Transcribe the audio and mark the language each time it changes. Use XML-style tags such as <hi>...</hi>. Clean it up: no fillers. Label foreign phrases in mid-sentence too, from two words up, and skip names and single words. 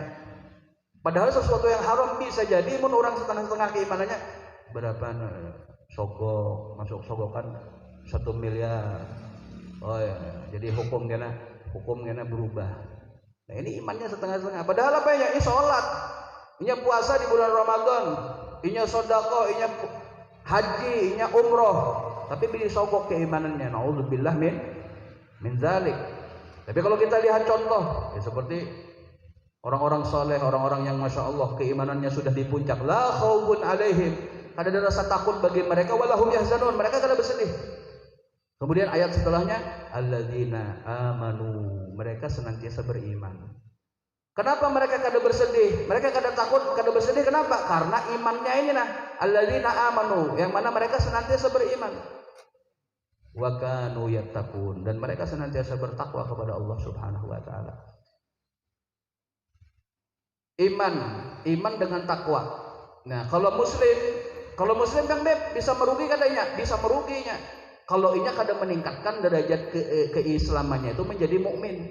<id>Padahal sesuatu yang haram bisa jadi mun orang setengah-setengah keimanannya berapa sogok, masuk sogokan 1 miliar. Oh ya, jadi hukumnya berubah. Nah, ini imannya setengah-setengah. Padahal apa ya? Ini sholat, ini puasa di bulan Ramadan, inya sodako, inya haji, inya umroh, tapi pilih sogok keimanannya.</id> <ar>نعوذ بالله من ذلك.</ar> <id>Tapi kalau kita lihat contoh, ya seperti orang-orang soleh, orang-orang yang masya Allah keimanannya sudah di puncak,</id> <ar>لا خوف عليهم,</ar> <id>kada ada rasa takut bagi mereka,</id> <ar>ولا هم يحزنون,</ar> <id>mereka kada bersedih. Kemudian ayat setelahnya,</id> <ar>الذين آمنوا,</ar> <id>mereka senantiasa beriman. Kenapa mereka kada bersedih? Mereka kada takut, kada bersedih. Kenapa? Karena imannya ini</id> <ar>الذين آمنوا,</ar> <id>yang mana mereka senantiasa beriman.</id> <ar>وكانوا يتقون,</ar> <id>dan mereka senantiasa bertakwa kepada Allah</id> <ar>سبحانه وتعالى.</ar> <id>Iman dengan takwa. Nah, kalau muslim kan bisa merugi katanya, bisa meruginya. Kalau inya kada meningkatkan derajat keislamannya itu menjadi mukmin.</id>